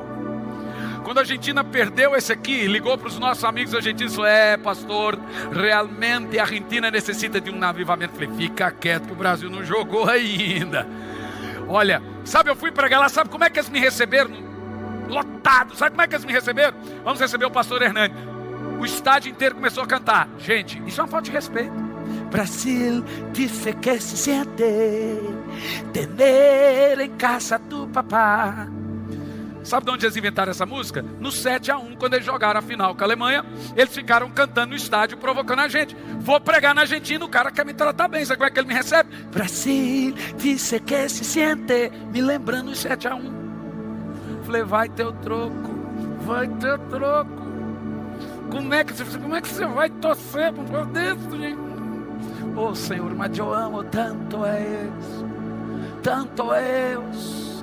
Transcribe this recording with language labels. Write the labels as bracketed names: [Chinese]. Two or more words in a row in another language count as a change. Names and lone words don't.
[Portuguese] Quando a Argentina perdeu esse aqui, ligou para os nossos amigos argentinos e falou: pastor, realmente a Argentina necessita de um avivamento. Falei: fica quieto que o Brasil não jogou ainda. Olha, sabe, eu fui pregar lá, sabe como é que eles me receberam? Lotado, sabe como é que eles me receberam? Vamos receber o pastor Hernani. O estádio inteiro começou a cantar. Gente, isso é uma falta de respeito. [Spanish] Brasil dice que se siente tener em casa tu papá. [Portuguese] Sabe de onde eles inventaram essa música? No 7-1, quando eles jogaram a final com a Alemanha, eles ficaram cantando no estádio, provocando a gente. Vou pregar na Argentina, o cara quer me tratar bem. Sabe como é que ele me recebe? [Spanish] Brasil, dice que se siente. [Portuguese] Me lembrando os 7-1. Falei: vai ter o troco. Vai ter o troco. Como é que você vai torcer para um povo desse, gente? Oh Senhor, mas eu amo tanto a eles. Tanto a eles.